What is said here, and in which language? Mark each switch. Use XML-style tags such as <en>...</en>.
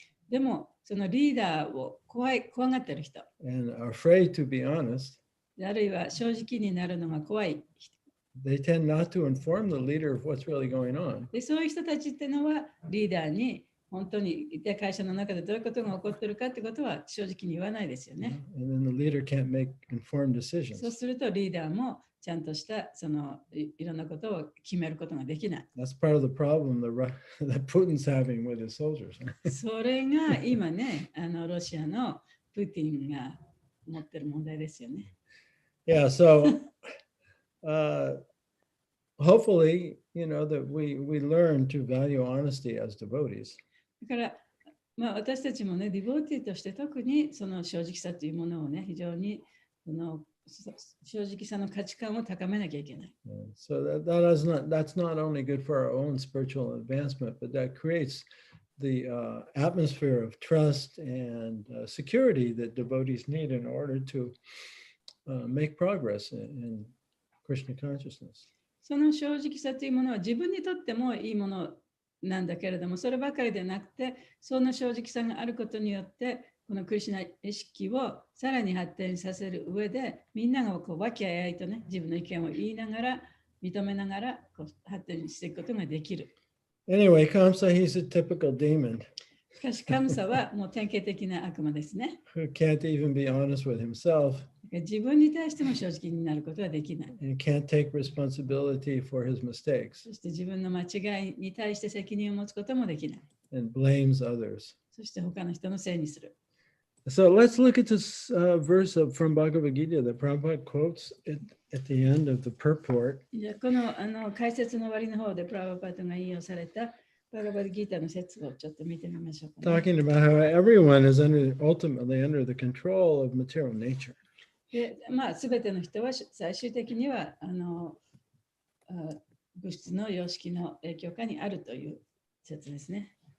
<ja>でもそのリーダーを怖がっている人</ja> <en>and are afraid to be honest,</en> <ja>あるいは正直になるのが怖い人、</ja> <en>they tend not to inform the leader of what's really going on.</en> <ja>でそういう人たちっていうのはリーダーに本当に会社の中でどういうことが起こっているかってことは正直に言わないですよね。</ja> <en>And then the leader can't make informed</en> <ja>そう</ja> <en>decisions.</en> <ja>するとリーダーもちゃんとしたいろんなことを決めることができない。</ja> <en>That's part of the problem that Putin's having with his soldiers.</en> <ja>それが今ね、ロシアのプーティンが持ってる問題ですよね。</ja> <en>Yeah, so hopefully, that we learn to value honesty as devotees.</en> <ja>だから、私たちもね、ディボーティーとして特にその正直さというものをね、非常に正直さの価値観を高めなきゃいけない。</ja> <en>So that's not only good for our own spiritual advancement, but that creates the atmosphere of trust and security that devotees need in order to make progress in Krishna consciousness.</en> <ja>その正直さというものは自分にとってもいいものなんだけれども、そればかりでなくて、その正直さがあることによって、このクリシュナ意識をさらに発展させる上で、みんながこう和気あいあいとね、自分の意見を言いながら、認めながらこう発展していくことができる。</ja> <en>Anyway, Kamsa, he's a typical demon</en> <ja>しかし、カムサはもう典型的な悪魔ですね。</ja> <en>who can't even be honest with himself</en> <ja>自分に対しても正直になることはできない。</ja> <en>and can't take responsibility for his mistakes</en> <ja>そして自分の間違いに対して責任を持つこともできない。</ja> <en>and blames others.</en> <ja>そして他の人のせいにする。</ja> <en>So let's look at this verse from Bhagavad Gita that Prabhupada quotes at the end of the purport.</en> <ja>じゃあこの解説の終わりの方でプラバパートが引用されたバガバッドギータの説をちょっと見てみましょうか、ね。</ja> <en>Talking about how everyone is ultimately under the control of material nature.</en> <ja>で、すべての人は最終的には物質の様式の影響下にあるという説ですね。</ja>